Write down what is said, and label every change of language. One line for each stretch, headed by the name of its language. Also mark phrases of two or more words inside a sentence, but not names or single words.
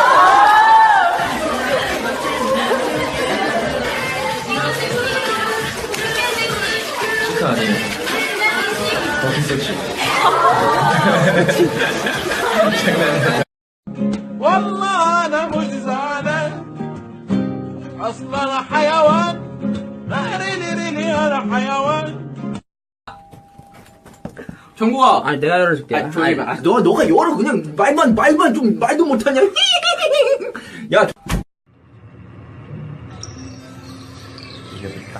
Korean: 시카 아니에요.
English: dirty sexy. 장난이야.
Arabic: والله انا مش زعلان اصلا انا حيوان ريلي انا حيوان.
Korean: 정국아. 아니 내가 열어줄게. 조용히 봐. 너가 열어. 그냥 말만 좀 말도 못하냐. 야. 이겨줄까?